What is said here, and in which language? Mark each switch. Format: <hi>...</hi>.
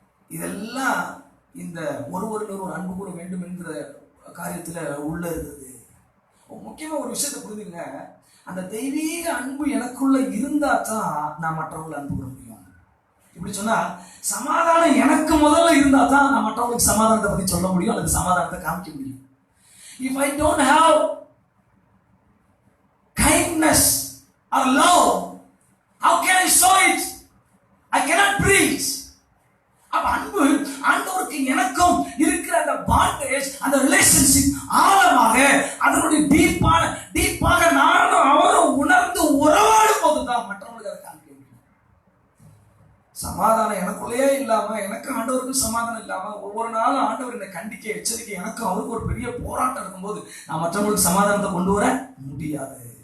<ta>இதெல்லாம் இந்த ஒருவரில் ஒரு அன்பு கூற வேண்டும் என்கிற காரியத்துல உள்ள இருக்குது. முக்கியமா ஒரு விஷயத்தை புரிஞ்சுங்க, அந்த தெய்வீக அன்பு எனக்குள்ள இருந்தா தான் நான் மற்றவங்களை அன்பு கூற முடியும். இப்படி சொன்னா, சமாதானம் எனக்கு முதல்ல இருந்தா தான் நான் மற்றவங்களுக்கு சமாதானத்தை பத்தி சொல்ல முடியும், அல்லது சமாதானத்தை காமிக்க முடியும்.</ta> <en>If I don't have kindness or love, how can I show it? I cannot preach.</en> <ta>அப்ப அன்பு ஆண்டவருக்கு எனக்கும் இருக்கிற அந்த பாண்டேஜ், அந்த ரிலேஷன்ஷிப் ஆழமாக அதனுடைய டீப்பாக நானும் அவரும் உணர்ந்து உறவாடும் போதுதான் மற்றவங்களுக்கு அதை காமிக்க முடியும். சமாதானம் எனக்குள்ளேயே இல்லாம, எனக்கு ஆண்டவருக்கும் சமாதானம் இல்லாம, ஒவ்வொரு நாளும் ஆண்டவர் என்னை கண்டிக்க எச்சரிக்கை, எனக்கும் அவருக்கு ஒரு பெரிய போராட்டம் இருக்கும்போது நான் மற்றவங்களுக்கு சமாதானத்தை கொண்டு வர முடியாது.</ta>